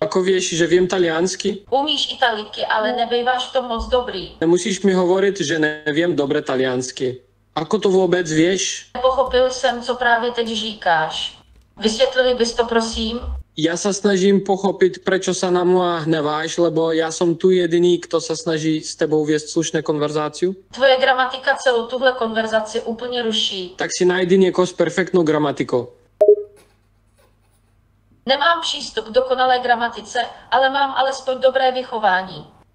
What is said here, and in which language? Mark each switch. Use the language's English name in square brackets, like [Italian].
[Slovak] Ako vieš, že viem taliansky? [Czech] Umíš italiky, ale nebejváš v tom moc dobrý. [Slovak] Nemusíš mi hovoriť, že neviem dobre taliansky. Ako to vôbec vieš? [Czech] Pochopil jsem, co právě teď říkáš. Vysvětlili bys to, prosím? [Slovak] Ja sa snažím pochopiť, prečo sa na mňa hneváš, lebo ja som tu jediný, kto sa snaží s tebou viesť slušné konverzáciu. [Czech] Tvoje gramatika celou tuhle konverzaci úplně ruší. [Slovak] Tak si najdi niekoho s perfektnou gramatikou. [Czech] Nemám přístup k dokonalé gramatice, ale mám alespoň dobré vychování.